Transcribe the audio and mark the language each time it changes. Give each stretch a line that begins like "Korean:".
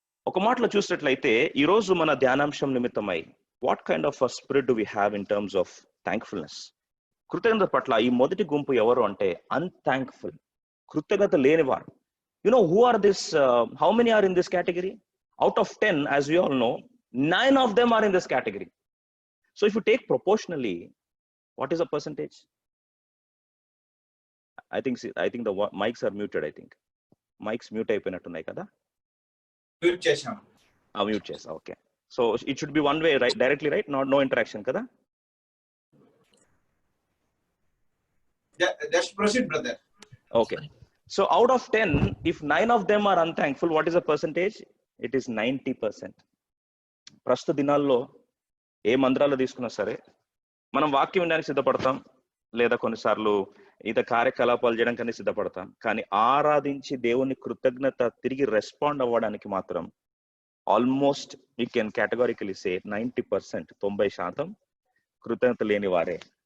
Telugu: ఒక మాటలో చూసినట్లయితే ఈరోజు మన ధ్యానాంశం నిమిత్తమై
English: What kind of spirit do we have in terms of thankfulness.
Telugu: కృతజ్ఞత పట్ల ఈ మొదటి గుంపు ఎవరు అంటే అన్థ్యాంక్ఫుల్, కృతజ్ఞత లేనివారు.
English: Who are this, how many are in this category? Out of 10, as we all know, 9 of them are in this category. So if you take proportionally, what is the percentage? I think the mics are muted. I think mics mute
Telugu: అయిపోయినట్టున్నాయి కదా. Mute చేశాం. Mute చేసా. Okay.
English: So it should be one way, right? Directly, right? No interaction kada. Just proceed, brother. Okay. So out of 10, if 9 of them are unthankful, what is the percentage? It is 90%.
Telugu: ప్రస్తుత దినాల్లో ఏ మందిరాలు తీసుకున్నా సరే మనం వాక్యం వినడానికి సిద్ధపడతాం, లేదా కొన్నిసార్లు ఇతర కార్యకలాపాలు చేయడానికి సిద్ధపడతాం. కానీ ఆరాధించి దేవుని కృతజ్ఞత తిరిగి రెస్పాండ్ అవ్వడానికి మాత్రం
English: almost you can categorically say
Telugu: 90%, 90% కృతజ్ఞత లేని వారే.